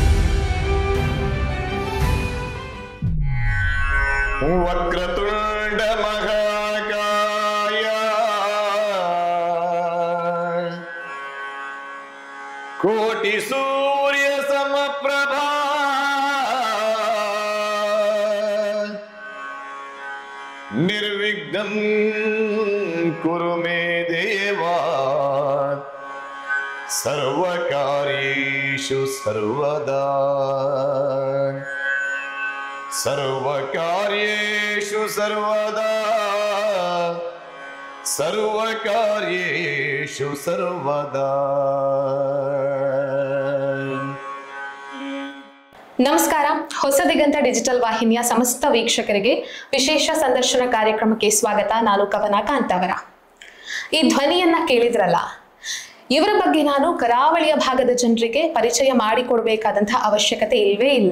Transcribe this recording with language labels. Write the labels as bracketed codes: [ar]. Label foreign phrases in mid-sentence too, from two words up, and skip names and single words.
[sa] ವಕ್ರತುಂಡ ಮಹಾಕಾಯ ಕೋಟಿ ಸೂರ್ಯ ಸಮಪ್ರಭಾ ನಿರ್ವಿಘ್ನಂ ಕುರು ಮೇ ದೇವಾ ಸರ್ವಕಾರ್ಯೇಷು ಸರ್ವದಾ ಸರ್ವಕಾರ್ಯೇಷು ಸರ್ವದಾ ಸರ್ವಕಾರ್ಯೇಷು ಸರ್ವದಾ. [kn] ನಮಸ್ಕಾರ. ಹೊಸ ದಿಗಂತ ಡಿಜಿಟಲ್ ವಾಹಿನಿಯ ಸಮಸ್ತ ವೀಕ್ಷಕರಿಗೆ ವಿಶೇಷ ಸಂದರ್ಶನ ಕಾರ್ಯಕ್ರಮಕ್ಕೆ ಸ್ವಾಗತ. ನಾನು ಕವನ ಕಾಂತಾವರ. ಈ ಧ್ವನಿಯನ್ನ ಕೇಳಿದ್ರಲ್ಲ, ಇವರ ಬಗ್ಗೆ ನಾನು ಕರಾವಳಿಯ ಭಾಗದ ಜನರಿಗೆ ಪರಿಚಯ ಮಾಡಿಕೊಡ್ಬೇಕಾದಂತಹ ಅವಶ್ಯಕತೆ ಇಲ್ವೇ ಇಲ್ಲ.